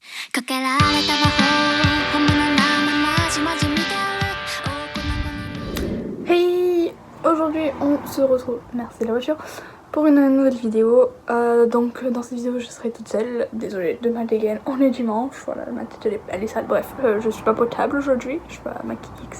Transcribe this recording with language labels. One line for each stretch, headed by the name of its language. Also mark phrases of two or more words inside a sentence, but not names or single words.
Japanese: かけられた魔法を本物なままじまじ見てる
French: Hey, aujourd'hui on se retrouve, merci la voiture, pour une nouvelle vidéo. Donc dans cette vidéo je serai toute seule, désolée de ma dégaine, on est dimanche, voilà ma tête elle est sale, bref, je suis pas potable aujourd'hui, je suis pas maquillée etc.